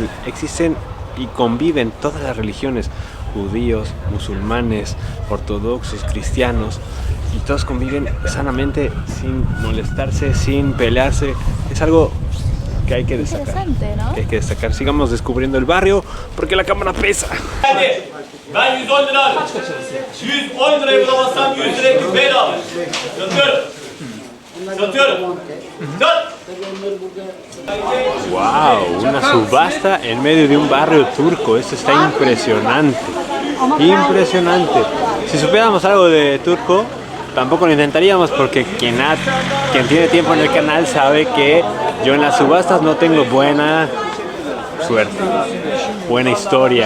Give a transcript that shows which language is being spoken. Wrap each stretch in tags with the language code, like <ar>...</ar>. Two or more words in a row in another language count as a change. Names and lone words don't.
<es>Existen y conviven todas las religiones, judíos, musulmanes, ortodoxos, cristianos, y todos conviven sanamente, sin molestarse, sin pelearse. Es algo que hay que destacar. Interesante, ¿no? Que hay que destacar. Sigamos descubriendo el barrio, porque la cámara pesa.</es> <tr>Ben 110 lira aldım. 110 liraya bulamazsam 100 liraya biz bedava. Satıyorum. Satıyorum. Sat. ¡Wow!</tr> <es>Una subasta en medio de un barrio turco. Esto está impresionante. Impresionante. Si supiéramos algo de turco, tampoco lo intentaríamos, porque quien tiene tiempo en el canal sabe que yo en las subastas no tengo buena suerte, buena historia.</es>